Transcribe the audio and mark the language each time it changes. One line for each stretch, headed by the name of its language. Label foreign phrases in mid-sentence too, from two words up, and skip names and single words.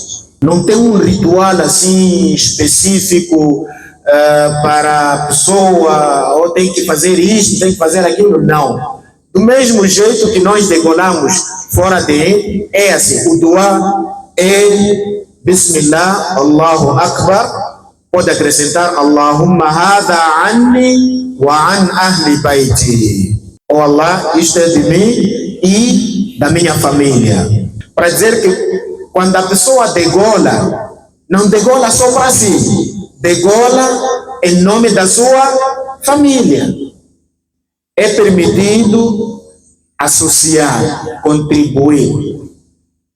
Portuguese: Não tem um ritual assim específico para a pessoa, ou tem que fazer isso, tem que fazer aquilo, não. Do mesmo jeito que nós degolamos fora de é assim, o dua é
Arabic: بسم الله، الله أكبر,
Portuguese: pode acrescentar
Arabic: اللهم هذا عني وعن أهل بيتي.
Portuguese: Oh Allah, isto é de mim e da minha família. Para dizer que quando a pessoa degola, não degola só para si, degola em nome da sua família. É permitido associar, contribuir.